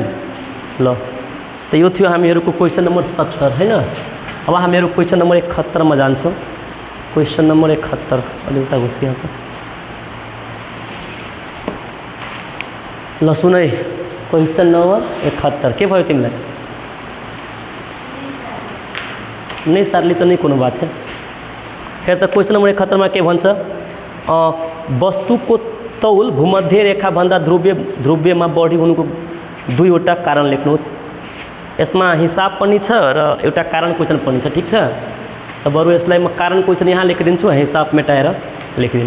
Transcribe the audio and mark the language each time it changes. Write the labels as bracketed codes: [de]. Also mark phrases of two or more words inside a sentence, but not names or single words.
[ne] ल त यो थियो हामीहरूको [en] question number [ne] 70 हैन। अब हामीहरू [en] question number [ne] 71 मा जान्छौँ। [en] question number [ne] 71 अलि उता घुस्किहाल त। ल सुन है, [en] question number [ne] 71 के भयो तिमीलाई? [bho] नहीं सारली तो नहीं कोनो बात है। फिर तो [en] question number [ne] 71 में के भन्छ वस्तु को तौल भूमध्य रेखा भन्दा ध्रुवीय में बढी हुनुको दुईवटा कारण लेख्नुहोस्। यसमा हिसाब पनि छ र एउटा कारण क्वेश्चन पनि छ, ठीक छ? त बरु यसलाई म कारण क्वेश्चन यहाँ लेखिदिन्छु, हिसाब मेटाएर लेखिदिनु।